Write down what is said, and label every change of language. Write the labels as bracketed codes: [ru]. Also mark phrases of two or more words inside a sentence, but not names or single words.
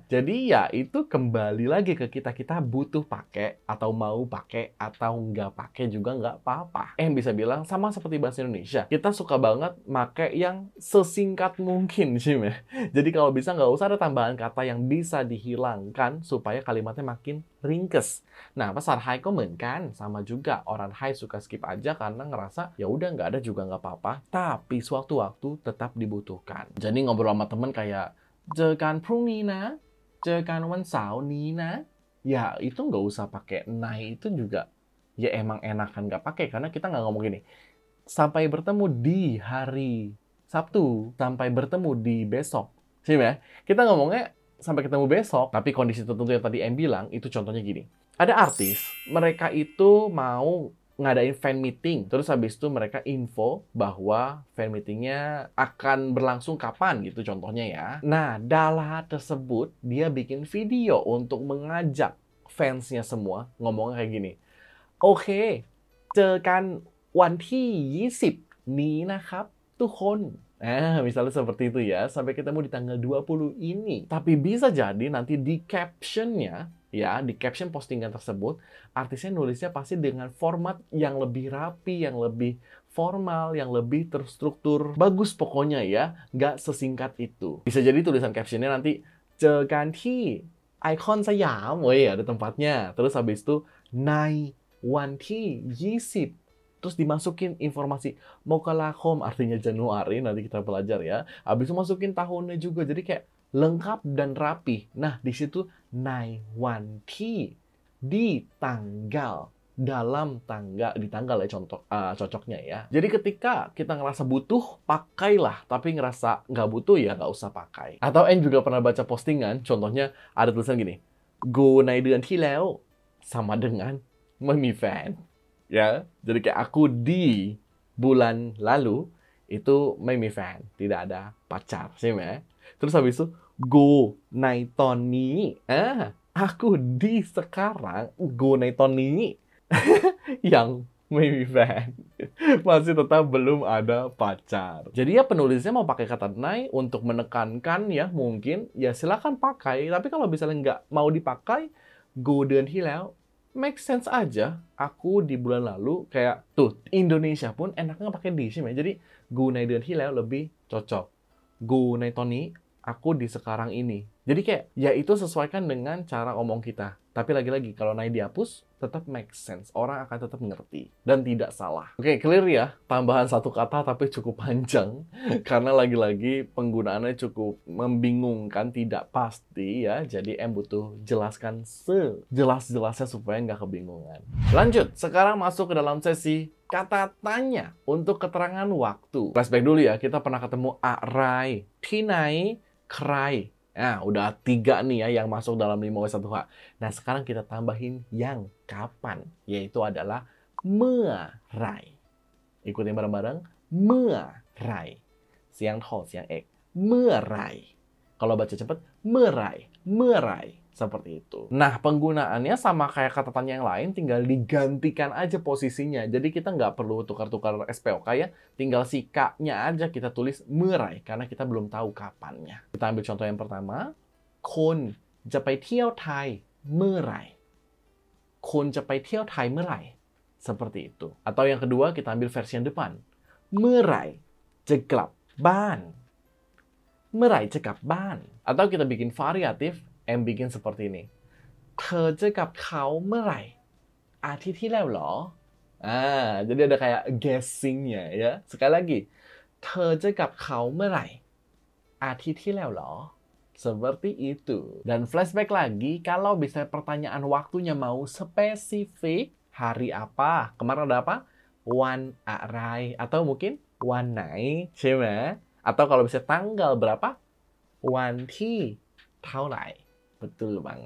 [id] Jadi ya itu kembali lagi ke kita butuh pakai atau mau pakai atau nggak pakai juga nggak apa-apa. M bisa bilang sama seperti bahasa Indonesia. Kita suka banget pakai yang sesingkat mungkin sih ya. Jadi kalau bisa nggak usah ada tambahan kata yang bisa dihilangkan supaya kalimatnya makin ringkes. Nah, bahasa Thai kok เหมือนกัน sama juga. Orang Thai suka skip aja karena ngerasa ya udah nggak ada juga nggak apa-apa. Tapi sewaktu-waktu tetap dibutuhkan. Jadi ngobrol sama temen kayak [th] เจอกันพรุ่งนี้นะ เจอกันวันเสาร์นี้นะ [id] ya itu nggak usah pakai nai itu juga ya emang enakan nggak pakai karena kita nggak ngomong gini. Sampai bertemu di hari Sabtu, sampai bertemu di besok. Sih ya? Kita ngomongnya sampai ketemu besok, tapi kondisi tertentu yang tadi M bilang, itu contohnya gini. Ada artis, mereka itu mau ngadain [en] fan meeting, [id] terus habis itu mereka info bahwa [en] fan meetingnya [id] akan berlangsung kapan gitu contohnya ya. Nah, Dala tersebut, dia bikin video untuk mengajak fansnya semua, ngomongnya kayak gini. Oke, [th] เจอกันวันที่20 นี้นะครับทุกคน [id] misalnya seperti itu ya, sampai ketemu di tanggal 20 ini. Tapi bisa jadi nanti di captionnya, ya, di caption postingan tersebut, artisnya nulisnya pasti dengan format yang lebih rapi, yang lebih formal, yang lebih terstruktur. Bagus pokoknya ya, nggak sesingkat itu. Bisa jadi tulisan captionnya nanti, [th] เจอกันที่ไอคอนสยาม [id] ada tempatnya. Terus habis itu, [th] ในวันที่20 [id] terus dimasukin informasi Mokalakom artinya Januari, nanti kita belajar ya. Habis itu masukin tahunnya juga, jadi kayak lengkap dan rapi. Nah, di situ Nai Wanti di tanggal, dalam tanggal, di tanggal ya contoh cocoknya ya. Jadi ketika kita ngerasa butuh, pakailah. Tapi ngerasa nggak butuh ya nggak usah pakai. Atau N juga pernah baca postingan, contohnya ada tulisan gini, [th] กูในเดือนที่แล้ว [id] sama dengan [th] ไม่มีแฟน ya. [id] Jadi kayak aku di bulan lalu itu [th] ไม่มีแฟน [id] tidak ada pacar, sih ya. Terus habis itu [th] กูในตอนนี้ [id] aku di sekarang [th] กูในตอนนี้ [id] yang [th] ไม่มีแฟน [id] masih tetap belum ada pacar. Jadi ya penulisnya mau pakai kata nai untuk menekankan ya mungkin ya silakan pakai. Tapi kalau misalnya nggak mau dipakai, [th] go เดือนที่แล้ว [en] make sense [th] aja. [id] Aku di bulan lalu kayak tuh Indonesia pun enaknya pakai di sih, jadi [th] go ในเดือนที่แล้ว [id] lebih cocok. [th] Go ในตอนนี้ [id] aku di sekarang ini. Jadi kayak ya itu sesuaikan dengan cara ngomong kita. Tapi lagi-lagi kalau naik dihapus tetap [en] make sense. [id] Orang akan tetap mengerti dan tidak salah. Oke, clear ya. Tambahan satu kata tapi cukup panjang karena lagi-lagi penggunaannya cukup membingungkan, tidak pasti ya. Jadi butuh jelaskan sejelas-jelasnya supaya nggak kebingungan. Lanjut, sekarang masuk ke dalam sesi kata tanya untuk keterangan waktu. Flashback dulu ya, kita pernah ketemu arai, tinai, krai. Nah, udah 3 nih ya yang masuk dalam 5W1H. Nah, sekarang kita tambahin yang kapan, yaitu adalah เมื่อไหร่ Ikutin bareng-bareng, เมื่อไหร่ Siang tho, siang ek, เมื่อไหร่ Kalau baca cepet, [th] เมื่อไหร่ เมื่อไหร่ [id] Seperti itu. Nah, penggunaannya sama kayak kata tanya yang lain, tinggal digantikan aja posisinya. Jadi kita nggak perlu tukar-tukar SPOK ya. Tinggal si K-nya aja kita tulis เมื่อไหร่ karena kita belum tahu kapannya. Kita ambil contoh yang pertama. [th] คนจะไปเที่ยวไทยเมื่อไหร่ คนจะไปเที่ยวไทยเมื่อไหร่ [id] Seperti itu. Atau yang kedua, kita ambil versi yang depan. [th] เมื่อไหร่จะกลับบ้าน เมื่อไหร่จะกลับบ้าน [id] Atau kita bikin variatif, bikin seperti ini. [th] เธอจะกลับเขาเมื่อไหร่ อาทิตย์ที่แล้วเหรอ [id] jadi ada kayak guessing-nya ya. Sekali lagi. [th] เธอจะกลับเขาเมื่อไหร่ อาทิตย์ที่แล้วเหรอ [id] Seperti itu. Dan flashback lagi, kalau bisa pertanyaan waktunya mau spesifik, hari apa? Kemarin ada apa? วันอะไร Atau mungkin [th] วันไหน ใช่ไหม [id] Atau kalau bisa tanggal berapa? [th] วันที่เท่าไหร่ [id] Betul banget.